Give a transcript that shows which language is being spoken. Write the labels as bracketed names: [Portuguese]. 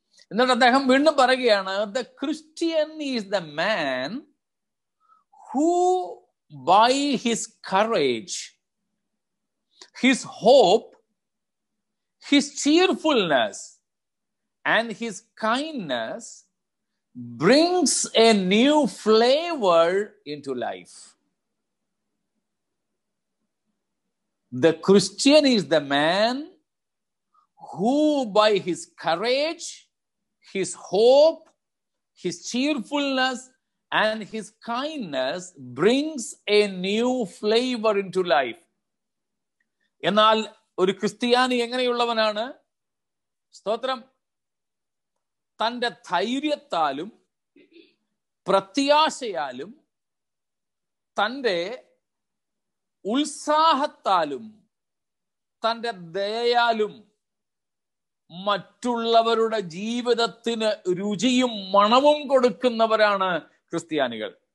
[Malayalam] എന്നിട്ട് അദ്ദേഹം വീണ്ടും പറയുകയാണ്, [English] The Christian is the man who by his courage, his hope, his cheerfulness and his kindness brings a new flavor into life. The Christian is the man who by his courage, his hope, his cheerfulness and his kindness brings a new flavor into life. [Malayalam] എന്നാൽ ഒരു ക്രിസ്ത്യാനി എങ്ങനെയുള്ളവനാണ്? സ്തോത്രം, തൻ്റെ ധൈര്യത്താലും പ്രത്യാശയാലും തൻ്റെ ഉത്സാഹത്താലും തൻ്റെ ദയയാലും മറ്റുള്ളവരുടെ ജീവിതത്തിന് രുചിയും മണവും കൊടുക്കുന്നവരാണ് ക്രിസ്ത്യാനികൾ.